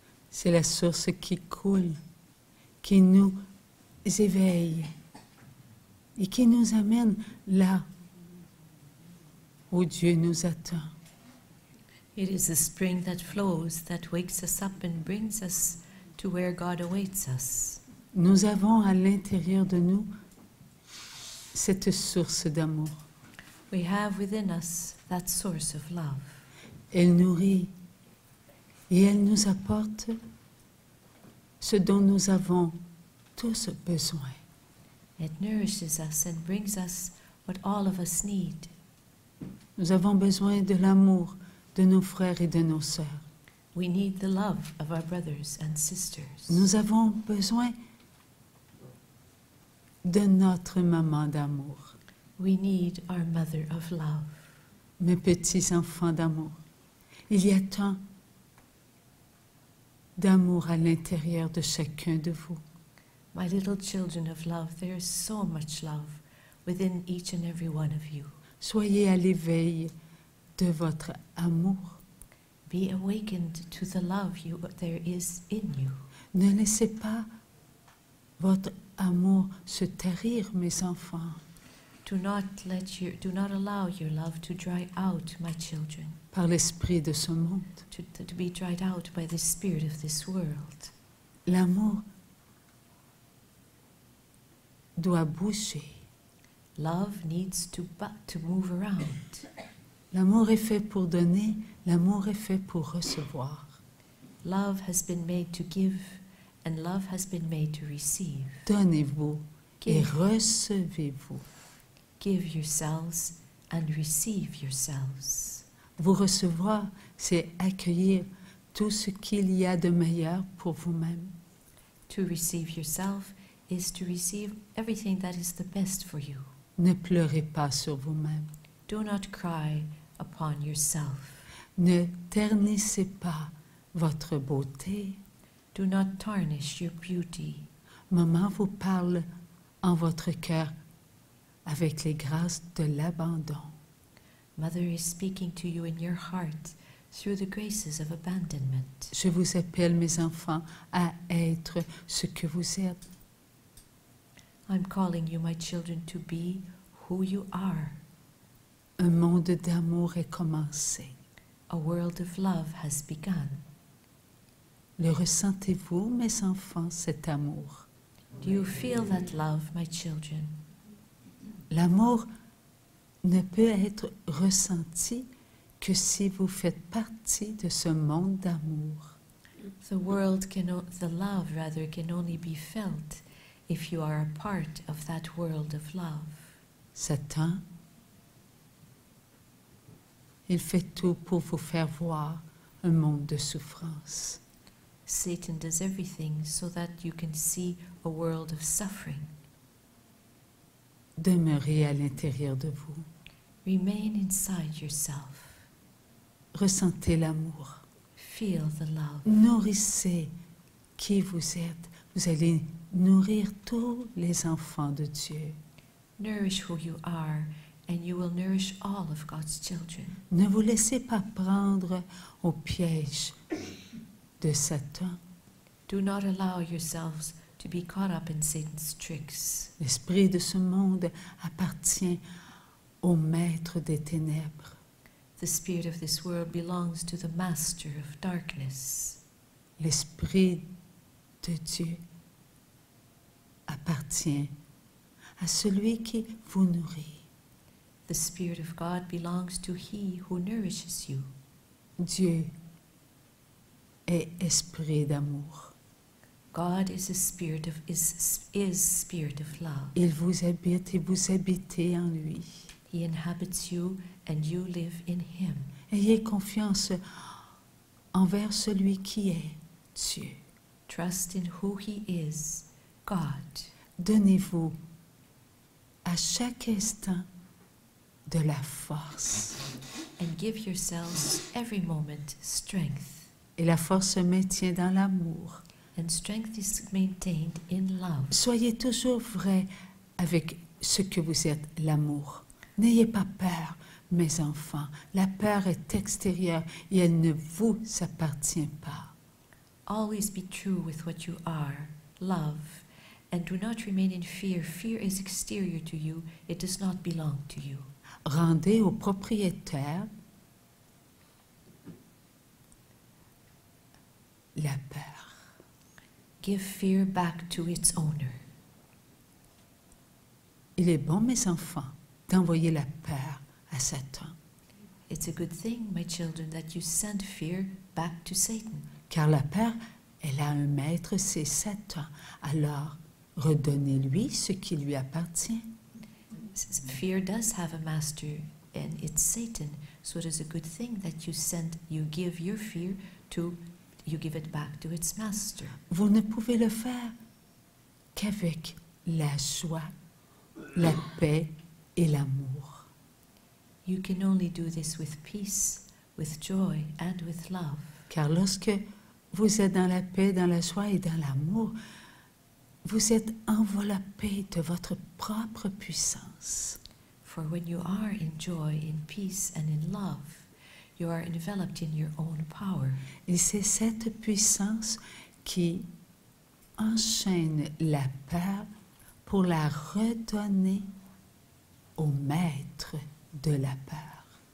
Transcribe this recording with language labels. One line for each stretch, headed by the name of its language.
French: C'est la source qui coule, qui nous éveille et qui nous amène là où Dieu nous attend.
English: It is the spring that flows, that wakes us up and brings us to where God awaits us.
French: Nous avons à l'intérieur de nous cette source d'amour.
English: We have within us that source of love.
French: Elle nourrit et elle nous apporte ce dont nous avons tous besoin.
English: It nourishes us and brings us what all of us need.
French: Nous avons besoin de l'amour de nos frères et de nos sœurs.
English: We need the love of our brothers and sisters.
French: Nous avons besoin de notre maman d'amour,
English: We need our mother of love.
French: mes petits enfants d'amour. Il y a tant d'amour à l'intérieur de chacun de vous.
English: My little children of love, there is so much love within each and every one of you.
French: Soyez à l'éveil de votre amour.
English: Be awakened to the love there is in you.
French: Ne laissez pas votre amour se tarir, mes enfants.
English: Do not allow your love to dry out, my children,
French: Par l'esprit de ce monde.
English: to be dried out by the spirit of this world.
French: L'amour doit bouger.
English: Love needs to move around.
French: L'amour est fait pour donner, l'amour est fait pour recevoir.
English: Love has been made to give, and love has been made to receive.
French: Donnez-vous et
English: Give.
French: recevez-vous.
English: Give yourselves and receive yourselves.
French: Vous recevoir, c'est accueillir tout ce qu'il y a de meilleur pour vous-même.
English: To receive yourself is to receive everything that is the best for you.
French: Ne pleurez pas sur vous-même.
English: Do not cry upon yourself.
French: Ne ternissez pas votre beauté.
English: Do not tarnish your beauty.
French: Maman vous parle en votre cœur avec les grâces de l'abandon.
English: Mother is speaking to you in your heart through the graces of abandonment.
French: Je vous appelle, mes enfants, à être ce que vous êtes.
English: I'm calling you, my children, to be who you are.
French: Un monde d'amour est commencé.
English: A world of love has begun.
French: Le ressentez-vous, mes enfants, cet amour?
English: Do you feel that love, my children?
French: L'amour ne peut être ressenti que si vous faites partie de ce monde d'amour.
English: The love rather can only be felt if you are a part of that world of love.
French: Satan, il fait tout pour vous faire voir un monde de souffrance.
English: Satan does everything so that you can see a world of suffering.
French: Demeurez à l'intérieur de vous.
English: Remain inside yourself.
French: Ressentez l'amour.
English: Feel the love.
French: Nourrissez qui vous êtes. Vous allez nourrir tous les enfants de Dieu.
English: Nourish who you are, and you will nourish all of God's children.
French: Ne vous laissez pas prendre au piège de Satan.
English: Do not allow yourselves to be caught up in Satan's tricks.
French: L'esprit de ce monde appartient au maître des ténèbres.
English: The spirit of this world belongs to the master of darkness.
French: L'esprit de Dieu appartient à celui qui vous nourrit.
English: The spirit of God belongs to he who nourishes you.
French: Dieu est esprit d'amour.
English: God is a spirit of is spirit of love.
French: Il vous habite et vous habitez en lui.
English: He inhabits you and you live in him.
French: Ayez confiance envers celui qui est Dieu.
English: Trust in who he is, God.
French: Donnez-vous à chaque instant de la force.
English: And give yourselves every moment strength.
French: Et la force se maintient dans l'amour.
English: And strength is maintained in love.
French: Soyez toujours vrai avec ce que vous êtes, l'amour. N'ayez pas peur, mes enfants. La peur est extérieure et elle ne vous appartient pas.
English: Always be true with what you are, love, and do not remain in fear. Fear is exterior to you, it does not belong to you.
French: Rendez au propriétaire la peur.
English: Give fear back to its owner.
French: Il est bon, mes enfants, d'envoyer la peur à Satan,
English: It's a good thing, my children, that you send fear back to Satan.
French: car la peur, elle a un maître, c'est Satan. Alors, redonnez-lui ce qui lui appartient.
English: Fear does have a master, and it's Satan. So it is a good thing that you give your fear to, you give it back to its master.
French: Vous ne pouvez le faire qu'avec la joie, la paix et l'amour.
English: You can only do this with peace, with joy, and with love.
French: Car lorsque vous êtes dans la paix, dans la joie et dans l'amour, vous êtes enveloppé de votre propre puissance.
English: For when you are in joy, in peace, and in love, you are enveloped in your own power.
French: Et c'est cette puissance qui enchaîne la peur pour la redonner au maître de la peur.